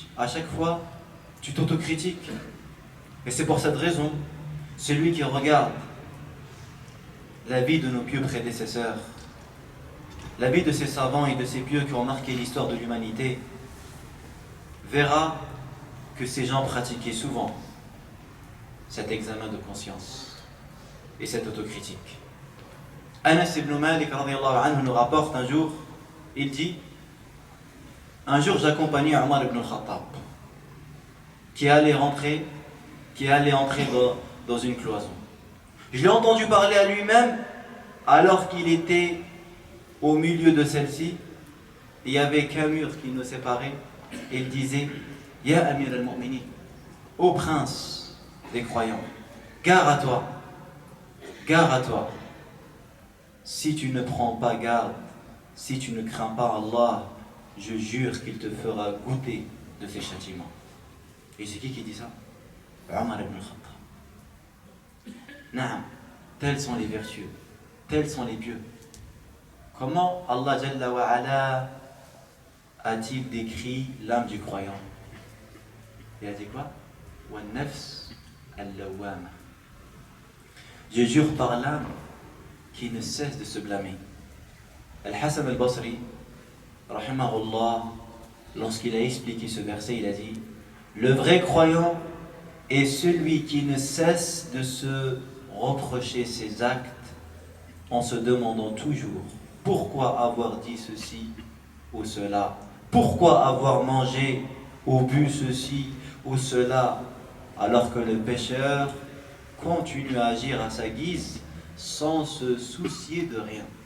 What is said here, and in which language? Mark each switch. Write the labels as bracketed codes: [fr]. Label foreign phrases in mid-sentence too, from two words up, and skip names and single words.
[fr] À chaque fois, tu t'autocritiques. Et c'est pour cette raison, celui qui regarde la vie de nos pieux prédécesseurs, la vie de ces savants et de ces pieux qui ont marqué l'histoire de l'humanité, verra que ces gens pratiquaient souvent cet examen de conscience et cette autocritique. Anas ibn Malik [ar] رضي الله عنه [fr] nous rapporte un jour, il dit: un jour j'accompagnais Omar ibn al-Khattab qui allait entrer dans une cloison. Je l'ai entendu parler à lui-même alors qu'il était au milieu de celle-ci. Il n'y avait qu'un mur qui nous séparait. Et il disait: [ar] يا أمير المؤمنين, [fr] ô prince des croyants, gare à toi. Si tu ne prends pas garde, si tu ne crains pas Allah, je jure qu'il te fera goûter de ses châtiments. Et c'est qui dit ça? Omar ibn al-Khattab. Naam, tels sont les vertueux, tels sont les pieux. Comment Allah [ar] جل وعلا [fr] a-t-il décrit l'âme du croyant? Il a dit quoi? [ar] والنفس اللوامة. [fr] Je jure par l'âme qui ne cesse de se blâmer. Al-Hassan al-Basri, rahimahullah, lorsqu'il a expliqué ce verset, il a dit: le vrai croyant est celui qui ne cesse de se reprocher ses actes en se demandant toujours pourquoi avoir dit ceci ou cela, pourquoi avoir mangé ou bu ceci ou cela, alors que le pécheur continue à agir à sa guise sans se soucier de rien.